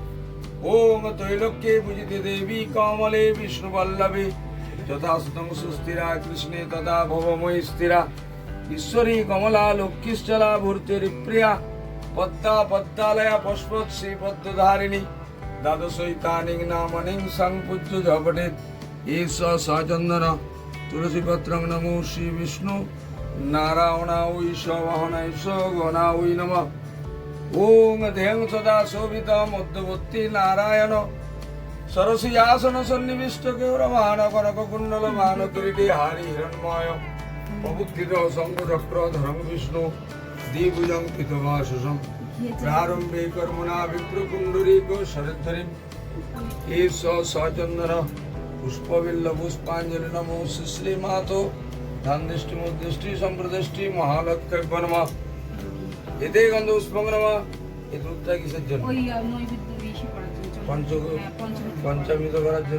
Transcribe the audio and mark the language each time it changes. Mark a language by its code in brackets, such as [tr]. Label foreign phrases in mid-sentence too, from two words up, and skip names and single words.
[sa] ওম ত্রৈলোক্যে পূজিতে দেবী কমলে বিষ্ণুবল্লভে যথাসুতং সুস্থিরা কৃষ্ণে তথা ভবময়ী স্থিরা ঈশ্বরী কমলা লক্ষ্মীশ্চলা ভূর্তিরিপ্রিয়া পদ্মা পদ্মালয়া পুষ্পৎ শ্রীপদ্মধারিণী দ্বাদশৈতানিং নামনিং সংপূজ্য ঝপটেত এষ সচন্দন তুলসীপত্রং নমো শ্রী বিষ্ণু নারায়ণায় স বাহনায় স গণায় নমঃ। ওং ধ্যেং সদা শোভিত মধ্যবর্তী নারায়ণ সরসী আসন সন্নিবিষ্ট গৌরমান কনক কুণ্ডল মান কিরীটে হারি হিরণ্ময় প্রবুদ্ধিত শঙ্খচক্র ধরং বিষ্ণু দ্বিভুজং পিতবাসুষম প্রারম্ভে কর্মণা বিপ্রকুণ্ডরীক শরদ্ধরিম এষ সচন্দন পুষ্পবিল্ল পুষ্পাঞ্জলি নমো শ্রী মাতো ধানদৃষ্টি মুদৃষ্টি সম্প্রদৃষ্টি মহালক্ষ্মী নমঃ। এতে গন্ধ পুষ্পং নমঃ। [bn] এই দুধটা কিসের জন্য? পঞ্চমৃত করার জন্য।